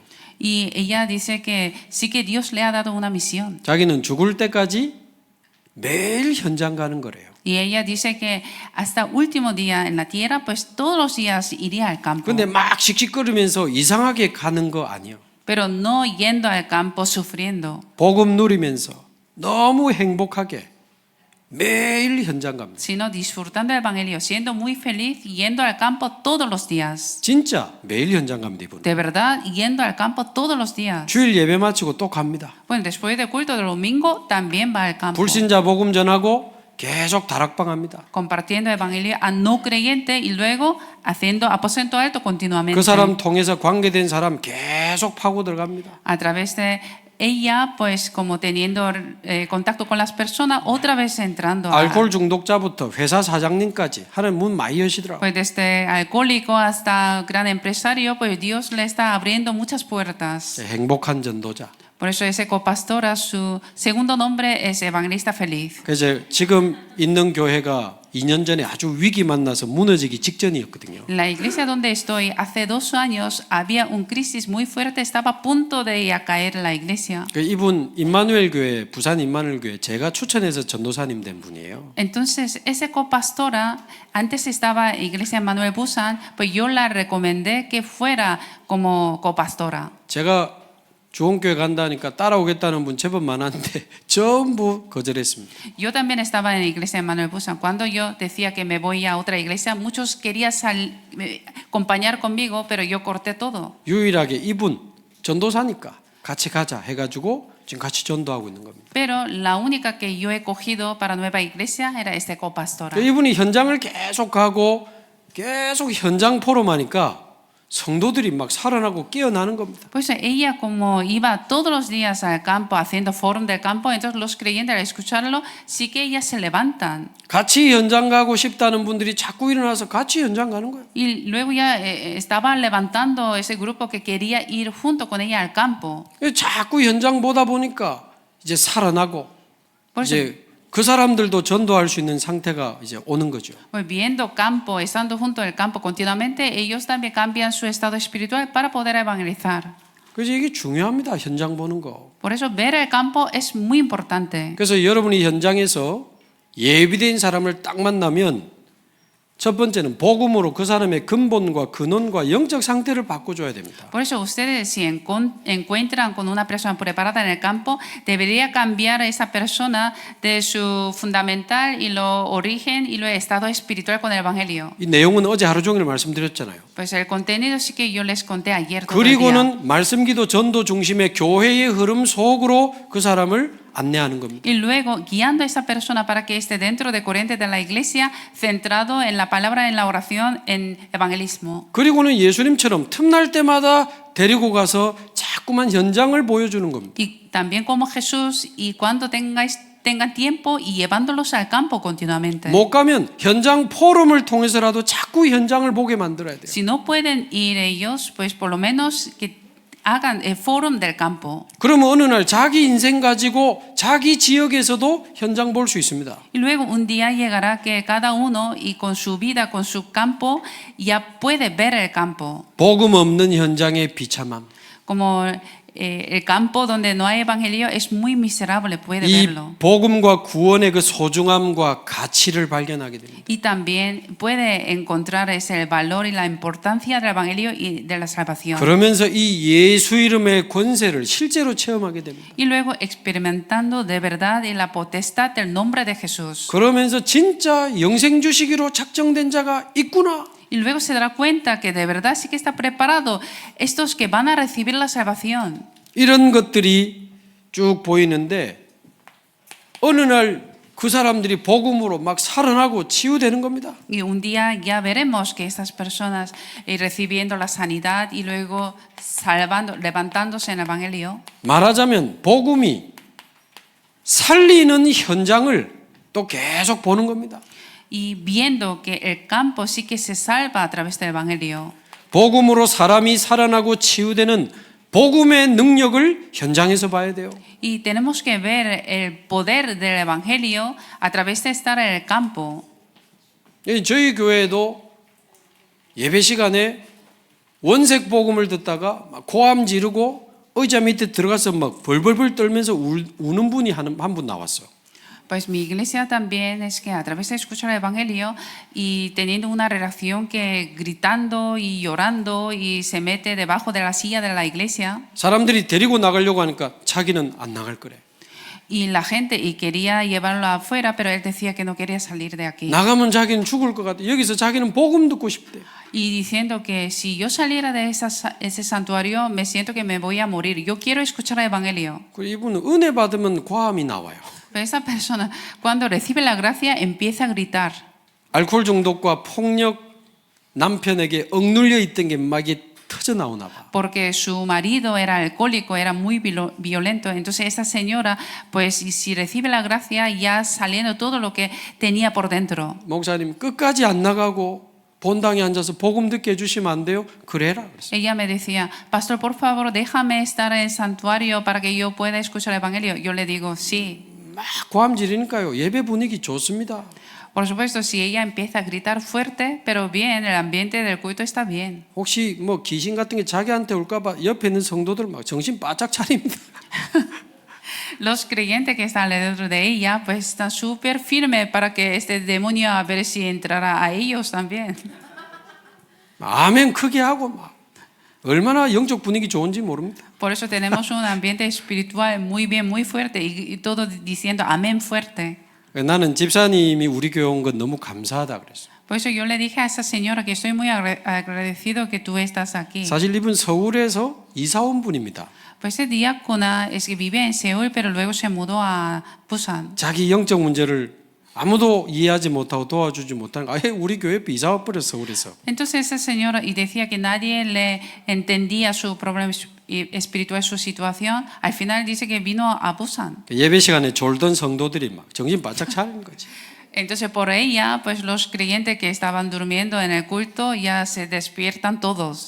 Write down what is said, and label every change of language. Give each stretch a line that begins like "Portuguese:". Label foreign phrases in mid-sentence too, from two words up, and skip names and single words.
Spanish: Y ella dice que sí que Dios le ha dado una misión.
Korean: 자기는 죽을 때까지 매일 현장 가는 거래요.
Spanish: Y ella dice que hasta último día en la tierra, pues todos los días iría al campo.
Korean: 근데 막 씩씩거리면서 이상하게 가는 거 아니에요.
Spanish: Pero no yendo al campo sufriendo,
Korean: 복음 누리면서 너무 행복하게 매일 현장 갑니다.
Spanish: sino disfrutando del evangelio, siendo muy feliz, yendo al campo todos los días.
Korean: 진짜 매일 현장 갑니다. 이분.
Spanish: De verdad, yendo al campo todos los días.
Korean: 주일 예배 마치고 또 갑니다.
Spanish: Bueno, después del culto del domingo también va al campo.
Korean: 불신자 복음 전하고 계속 다락방 합니다.
Spanish: Compartiendo el evangelio a no creyente y luego haciendo aposento alto continuamente.
Korean: 그 사람 통해서 관계된 사람 계속 파고 들어갑니다.
Spanish: A través de ella, pues como teniendo contacto con las personas, otra vez entrando a,
Korean: 알코올 중독자부터 회사 사장님까지 하나님 문 많이 여시더라고요.
Spanish: pues desde alcohólico hasta gran empresario, pues Dios le está abriendo muchas puertas.
Korean: 행복한 전도자.
Spanish: Por eso ese copastora, su segundo nombre es evangelista feliz.
Korean: 그래서 지금 있는 교회가 2년 전에 아주 위기 만나서 무너지기 직전이었거든요.
Spanish: La iglesia donde estoy, hace 2 años había un crisis muy fuerte, estaba a punto de caer la iglesia.
Korean: 이분 임마누엘 교회, 부산 임마누엘 교회 제가 추천해서 전도사님 된 분이에요.
Spanish: Entonces, ese copastora, antes estaba Iglesia Manuel Busan, pues yo la recomendé que fuera como copastora.
Korean: 제가 주원교회 간다니까 따라오겠다는 분 제법 많았는데 전부 거절했습니다.
Spanish: Yo también estaba en la Iglesia Manuel Busan. Cuando yo decía que me voy a otra iglesia, muchos querían acompañar conmigo, pero yo corté todo.
Korean: 유일하게 이분 전도사니까 같이 가자 해가지고 지금 같이 전도하고 있는 겁니다.
Spanish: Pero la única que yo he cogido para nueva iglesia era este copastora.
Korean: 이분이 현장을 계속 가고 계속 현장 포럼하니까 성도들이 막 살아나고 깨어나는 겁니다.
Spanish: Pues ella como iba todos los días al campo haciendo foro del campo, entonces los creyentes al escucharlo sí que ellas se levantan.
Korean: 같이 현장 가고 싶다는 분들이 자꾸 일어나서 같이 현장 가는 거예요.
Spanish: Y luego ya estaba levantando ese grupo que quería ir junto con ella al campo.
Korean: 자꾸 현장 보다 보니까 이제 살아나고
Spanish: Por eso,
Korean: 이제 그 사람들도 전도할 수 있는 상태가 이제 오는 거죠.
Spanish: pues viendo campo, estando junto al campo continuamente, ellos también cambian su estado espiritual para poder evangelizar.
Korean: 그래서 이게 중요합니다. 현장 보는 거.
Spanish: Por eso ver el campo es muy importante.
Korean: 그래서 여러분이 현장에서 예비된 사람을 딱 만나면 첫 번째는 복음으로 그 사람의 근본과 근원과 영적 상태를 바꿔줘야 됩니다.
Spanish: Por eso ustedes si encuentran con una persona preparada en el campo, debería cambiar a esa persona de su fundamental y lo origen y lo estado espiritual con el Evangelio.
Korean: 이 내용은 어제 하루 종일 말씀드렸잖아요.
Spanish: Pues el contenido sí que yo les conté ayer todo el día.
Korean: 그리고는 말씀기도 전도 중심의 교회의 흐름 속으로 그 사람을 안내하는 겁니다.
Spanish: Y luego guiando a esa persona para que esté dentro de corriente de la iglesia, centrado en la palabra, en la oración, en evangelismo.
Korean: 그리고는 예수님처럼 틈날 때마다 데리고 가서 자꾸만 현장을 보여주는 겁니다.
Spanish: Y también como Jesús, y cuando tengan tiempo y llevándolos al campo continuamente.
Korean: 못 가면 현장 포럼을 통해서라도 자꾸 현장을 보게 만들어야 돼요.
Spanish: Si no pueden ir ellos, pues por lo menos que hagan el fórum del campo.
Korean: 그러면 어느 날 자기 인생 가지고 자기 지역에서도 현장 볼 수 있습니다.
Spanish: Y luego un día llegará que cada uno y con su vida, con su campo, ya puede ver el campo.
Korean: 복음 없는 현장의 비참함.
Spanish: Como el campo donde no hay evangelio es muy miserable, puede
Korean: 이
Spanish: verlo.
Korean: 복음과 구원의 그 소중함과 가치를 발견하게 됩니다.
Spanish: Y también puede encontrar ese valor y la importancia del evangelio y de la salvación.
Korean: 그러면서 이 예수 이름의 권세를 실제로 체험하게 됩니다.
Spanish: Y luego experimentando de verdad y la potestad del nombre de Jesús.
Korean: 그러면서 진짜 영생 주시기로 작정된 자가 있구나.
Spanish: Y luego se dará cuenta que de verdad sí que está preparado estos que van a recibir la salvación.
Korean: 이런 것들이 쭉 보이는데 어느 날 그 사람들이 복음으로 막 살아나고 치유되는 겁니다.
Spanish: Y un día ya veremos que estas personas recibiendo la sanidad y luego salvando, levantándose en el evangelio.
Korean: 말하자면 복음이 살리는 현장을 또 계속 보는 겁니다.
Spanish: Y viendo que el campo sí que se salva a través del evangelio.
Korean: 복음으로 사람이 살아나고 치유되는 복음의 능력을 현장에서 봐야 돼요.
Spanish: Y tenemos que ver el poder del evangelio a través de estar en el campo.
Korean: 저희 교회도 예배 시간에 원색 복음을 듣다가 막 고함 지르고 의자 밑에 들어가서 막 벌벌벌 떨면서 우는 분이 한 분 나왔어요.
Spanish: Pues mi iglesia también es que a través de escuchar el evangelio y teniendo una relación que gritando y llorando y se mete debajo de la silla de la iglesia.
Korean: 사람들이 데리고 나가려고 하니까 자기는 안 나갈 거래.
Spanish: Y la gente y quería llevarlo afuera, pero él decía que no quería salir de aquí.
Korean: 나가면 자기는 죽을 것 같아. 여기서 자기는 복음 듣고 싶대.
Spanish: Y diciendo que si yo saliera de ese santuario, me siento que me voy a morir. Yo quiero escuchar el evangelio.
Korean: 그리고 이분은 은혜 받으면 고함이 나와요.
Spanish: Pero esa persona, cuando recibe la gracia, empieza a gritar.
Korean: 알코올 중독과 폭력 남편에게 억눌려 있던 게 막 터져 나오나 봐.
Spanish: Porque su marido era alcohólico, era muy violento. Entonces esa señora, pues si recibe la gracia, ya saliendo todo lo que tenía por dentro.
Korean: 목사님 끝까지 안 나가고 본당에 앉아서 복음 듣게 해주시면 안 돼요? 그래라 그랬어요.
Spanish: Ella me decía, pastor, por favor, déjame estar en el santuario para que yo pueda escuchar el evangelio. Yo le digo, sí.
Korean: 막 고함 지르니까요. 예배 분위기 좋습니다.
Spanish: Por supuesto, si ella empieza a gritar fuerte, pero bien, el ambiente del culto está bien.
Korean: 혹시 뭐 귀신 같은 게 자기한테 올까봐 옆에 있는 성도들 막 정신 바짝 차립니다.
Spanish: Los creyentes que están alrededor de ella, pues están súper firmes para que este demonio a ver si entrará a ellos también.
Korean: 아멘 크게 하고 막 얼마나 영적 분위기 좋은지 모릅니다.
Spanish: Por eso tenemos un ambiente espiritual muy bien, muy fuerte y todo diciendo amén fuerte.
Korean: 나는 집사님이 우리 교회 온 건 너무 감사하다 그랬어요.
Spanish: Por eso yo le dije a esa señora que estoy muy agradecido que tú estás aquí.
Korean: 사실 이분 서울에서 이사 온 분입니다.
Spanish: Pues ese diácona es que vive en Seúl, pero luego se mudó a Busan.
Korean: 자기 영적 문제를 아무도 이해하지 못하고 도와주지 못하는 아예 우리 교회 이사 와 버렸어 서울에서.
Spanish: Entonces esa señora y decía que nadie le entendía su problema espiritual, su situación. Al final dice que vino a Busan.
Korean: 예배 시간에 졸던 성도들이 막 정신 바짝 차리는 거지.
Spanish: Entonces por ella, pues los creyentes que estaban durmiendo en el culto ya se despiertan todos.